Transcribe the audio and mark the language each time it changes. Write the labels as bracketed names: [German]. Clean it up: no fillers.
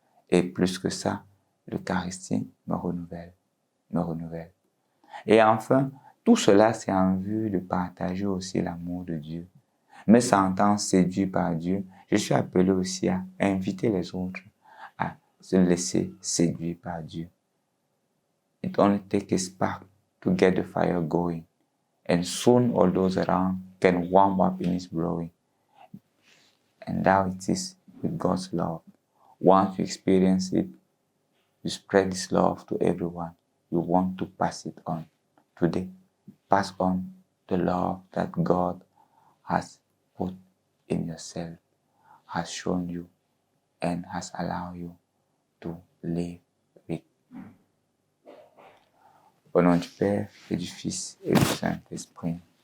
[French] Et plus que ça, l'Eucharistie me renouvelle. Et enfin, tout cela c'est en vue de partager aussi l'amour de Dieu. Me sentant séduit par Dieu, je suis appelé aussi à inviter les autres à se laisser séduire par Dieu. [English] It only takes a spark to get the fire going, and soon all those around can warm up in its blowing. And now it is with God's love. Once you experience it, you spread this love to everyone. You want to pass it on. Today, pass on the love that God has put in yourself, has shown you, and has allowed you to live with. [French] Au nom du Père et du Fils et du Saint-Esprit.